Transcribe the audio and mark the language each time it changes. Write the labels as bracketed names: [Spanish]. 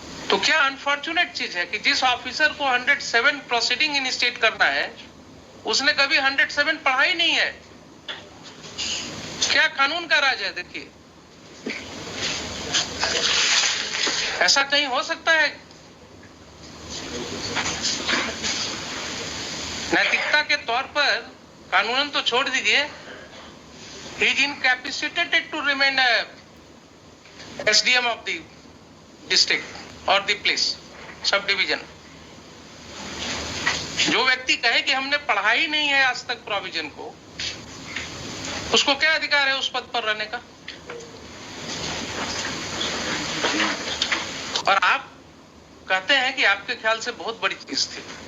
[Hindi] तो क्या अनफॉर्चुनेट चीज है कि जिस ऑफिसर को 107 प्रोसीडिंग इनिशिएट करना है उसने कभी 107 पढ़ा ही नहीं है। क्या कानून का राज है? देखिए, ऐसा कहीं हो सकता है? नैतिकता के तौर पर कानूनन तो छोड़ दीजिए, [English] he is incapacitated to remain a SDM of the district or the place, sub division. [Hindi] जो व्यक्ति कहे कि हमने पढ़ा ही नहीं है आज तक प्रोविजन को, उसको क्या अधिकार है उस पद पर रहने का? और आप कहते हैं कि आपके ख्याल से बहुत बड़ी चीज थी